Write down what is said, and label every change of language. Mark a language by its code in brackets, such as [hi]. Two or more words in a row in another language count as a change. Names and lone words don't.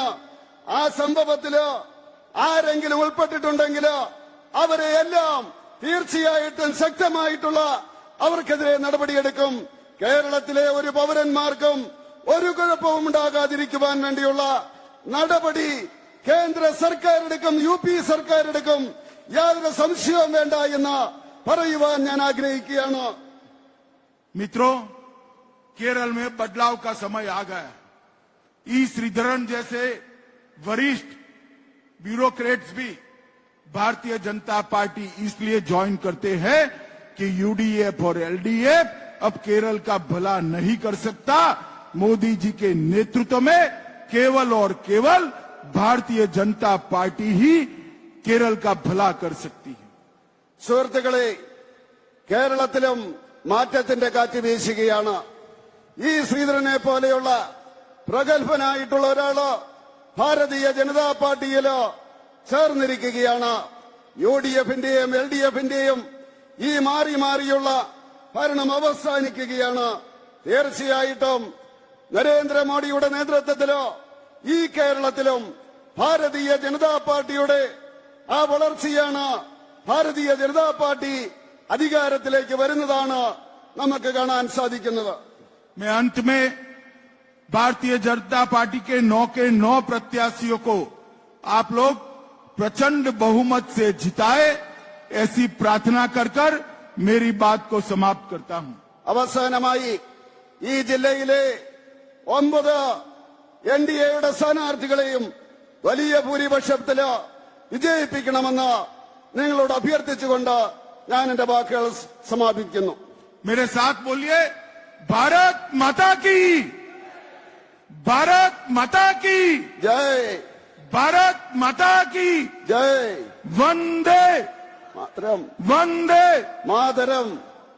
[ml] ആ സംഭവത്തില് ആരെങ്കിലും ഉൾപ്പെട്ടിട്ടുണ്ടെങ്കിൽ അവരെ എല്ലാം തീർച്ചയായിട്ടും ശക്തമായിട്ടുള്ള അവർക്കെതിരെ നടപടിയെടുക്കും. കേരളത്തിലെ ഒരു പൗരന്മാർക്കും ഒരു കുഴപ്പവും ഉണ്ടാകാതിരിക്കുവാൻ വേണ്ടിയുള്ള നടപടി കേന്ദ്ര സർക്കാർ എടുക്കും, യുപി സർക്കാർ എടുക്കും. യാതൊരു സംശയവും വേണ്ട എന്ന് പറയുവാൻ ഞാൻ ആഗ്രഹിക്കുകയാണ്. [hi] मित्रों, केरल में बदलाव का समय आ गया. ई श्रीधरन जैसे वरिष्ठ ब्यूरोक्रेट्स भी भारतीय जनता पार्टी इसलिए ज्वाइन करते हैं कि यूडीएफ और एलडीएफ अब केरल का भला नहीं कर सकता. मोदी जी के नेतृत्व में केवल और केवल भारतीय जनता पार्टी ही केरल का भला कर सकती है. [ml] സുഹൃത്തുക്കളെ, കേരളത്തിലും മാറ്റത്തിന്റെ കാറ്റ് വീശുകയാണ്. ഈ ശ്രീധരനെ പോലെയുള്ള പ്രഗത്ഭനായിട്ടുള്ള ഒരാള് ഭാരതീയ ജനതാ പാർട്ടിയില് ചേർന്നിരിക്കുകയാണ്. യുഡിഎഫിന്റെയും എൽഡിഎഫിന്റെയും ഈ മാറി മാറിയുള്ള ഭരണം അവസാനിക്കുകയാണ്. തീർച്ചയായിട്ടും നരേന്ദ്രമോദിയുടെ നേതൃത്വത്തിലോ ഈ കേരളത്തിലും ഭാരതീയ ജനതാ പാർട്ടിയുടെ ആ വളർച്ചയാണ്. ഭാരതീയ ജനതാ പാർട്ടി അധികാരത്തിലേക്ക് വരുന്നതാണ് നമുക്ക് കാണാൻ സാധിക്കുന്നത്. [hi] मैं अंत में भारतीय जनता पार्टी के 9 प्रत्याशियों को आप लोग प्रचंड बहुमत से जिताए, ऐसी प्रार्थना कर कर मेरी बात को समाप्त करता हूं. [ml] അവസാനമായി ഈ ജില്ലയിലെ 9 എൻഡിഎയുടെ സ്ഥാനാർത്ഥികളെയും വലിയ ഭൂരിപക്ഷത്തില് വിജയിപ്പിക്കണമെന്ന് നിങ്ങളോട് അഭ്യർത്ഥിച്ചുകൊണ്ട് ഞാൻ എന്റെ വാക്കുകൾ സമാപിക്കുന്നു. [hi] मेरे साथ बोलिए, भारत माता की, भारत माता की, ജയ്, भारत माता की, ജയ്, वंदे മാതരം, वंदे മാതരം.